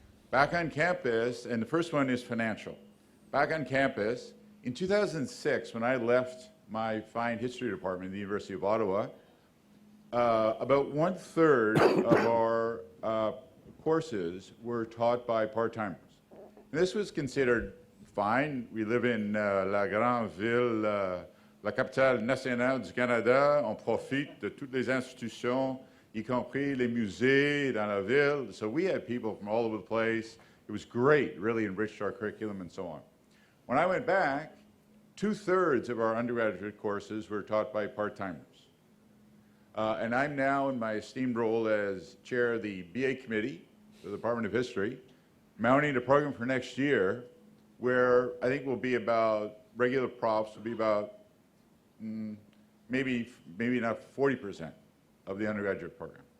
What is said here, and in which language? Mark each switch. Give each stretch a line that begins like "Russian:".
English: Back on campus, and the first one is financial. Back on campus, in 2006, when I left my fine history department at the University of Ottawa, about 1/3 of our courses were taught by part-timers. And this was considered fine. We live in
French: la grande ville, la capitale nationale du Canada. On profite de toutes les institutions, y compris les musées dans la ville.
English: So we had people from all over the place. It was great, really enriched our curriculum and so on. When I went back, 2/3 of our undergraduate courses were taught by part-timers. And I'm now in my esteemed role as chair of the BA committee for the Department of History, mounting a program for next year where I think will be about, regular profs will be about maybe not 40% of the undergraduate program.